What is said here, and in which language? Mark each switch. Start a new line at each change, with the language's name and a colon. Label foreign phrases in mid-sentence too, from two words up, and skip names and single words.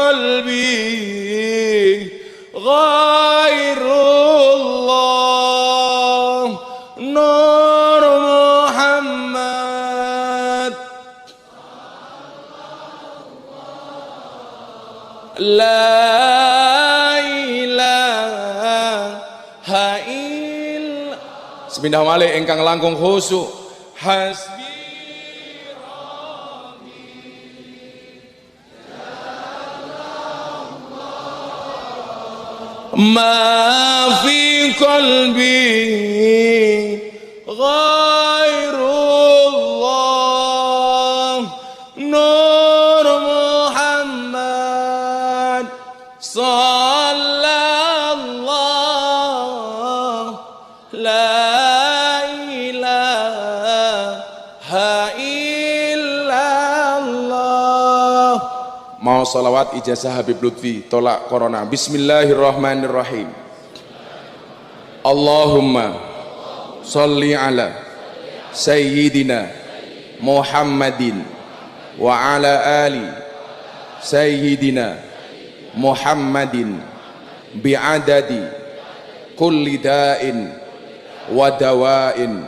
Arabic: قلبي غير الله نور محمد لا إله إلا.
Javanese: Sepindah malih ingkang langkung khusyuk hasbi
Arabic: ما في قلبي غير الله نور محمد صلى الله لا إله إلا الله.
Javanese: Mau salawat ijazah Habib Lutfi tolak corona.
Arabic: Bismillahirrahmanirrahim. اللهم صل على سيدنا محمد وعلى آل سيدنا محمد بعدد كل داء ودواء.